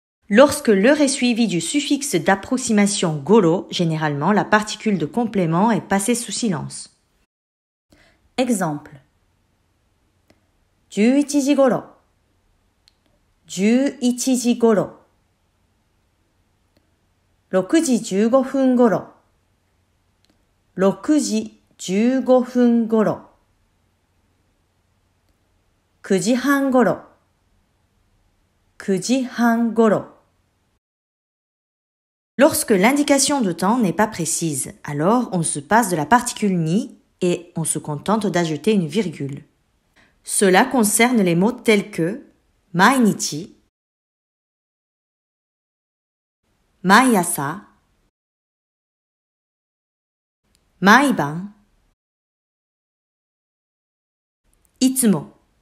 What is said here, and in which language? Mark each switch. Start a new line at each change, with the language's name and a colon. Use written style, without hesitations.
French: Lorsque l'heure est suivie du suffixe d'approximation goro, généralement la particule de complément est passée sous silence. Exemple.
Japanese: 11時頃、11時頃、6時15分頃、6時15分頃、9時半頃、9時半頃。
French: Lorsque l'indication de temps n'est pas précise, alors on se passe de la particule ni et on se contente d'ajouter une virgule. Cela concerne les mots tels que mainichi, maiasa, maiban, itsumo.